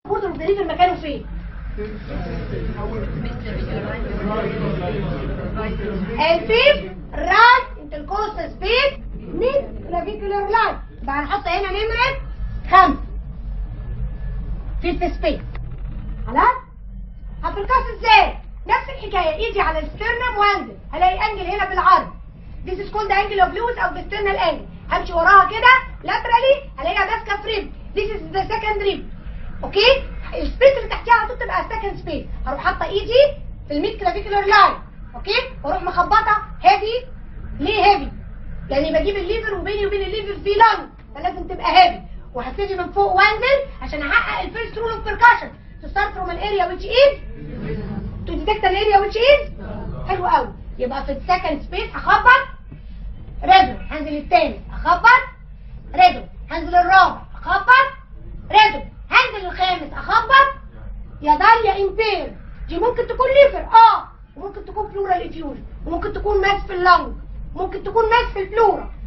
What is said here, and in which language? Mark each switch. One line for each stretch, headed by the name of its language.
English: اوف ذا ليفر
Arabic: مكانه فين؟
English: الفيف right intercostal space mid clavicular line.
Arabic: يبقى هنحط هنا نمرة 5 في سبيس. خلاص؟ هفركاس ازاي؟ نفس الحكاية، ايدي على السترنم وانزل، هلاقي انجل هنا بالعرض.
English: This is called the angle of Lewis او the sternal angle.
Arabic: همشي وراها كده laterally هلاقيها ماسكة في ريب.
English: This is the second rib.
Arabic: اوكي؟ السبيس اللي تحتيها على طول تبقى second space. هروح حاطة ايدي في الميد كلافيكولار لاين. اوكي؟ واروح مخبطة هيفي. ليه هيفي؟ لاني بجيب الليفر وبيني وبين الليفر في لانج، فلازم تبقى هيفي. وهبتدي من فوق وانزل عشان احقق
English: الفيرست rule of percussion. To start from an area which is to detect an area which is
Arabic: حلو قوي. يبقى في السكند سبيس هخبط ريدو، هنزل الثاني اخبط ريدو، هنزل الرابع اخبط ريدو، هنزل الخامس اخبط. يا دال يا امبير. دي ممكن تكون ليفر وممكن تكون بلورال افيوجن، وممكن تكون ماس في اللنج، ممكن تكون ماس في البلورا.